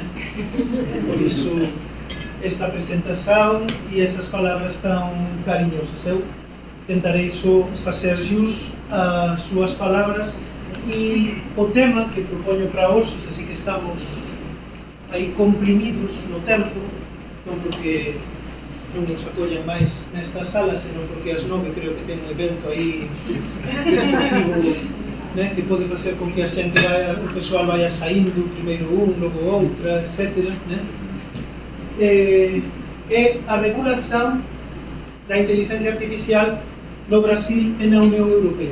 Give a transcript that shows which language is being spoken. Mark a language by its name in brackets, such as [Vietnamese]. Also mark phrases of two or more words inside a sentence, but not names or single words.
[Portuguese] Por isso, esta apresentação e essas palavras tão carinhosas. Eu tentarei só fazer jus às suas palavras e o tema que proponho para hoje, assim que estamos aí comprimidos no tempo, não porque [Galician] non nos acollan máis nesta sala, senón porque ás 9 creo que ten un evento aí desportivo, né, que pode facer con que a xente o persoal vaya saindo, primeiro un, logo outra, etc. Né? É a regulación da inteligencia artificial no Brasil e na Unión Europea.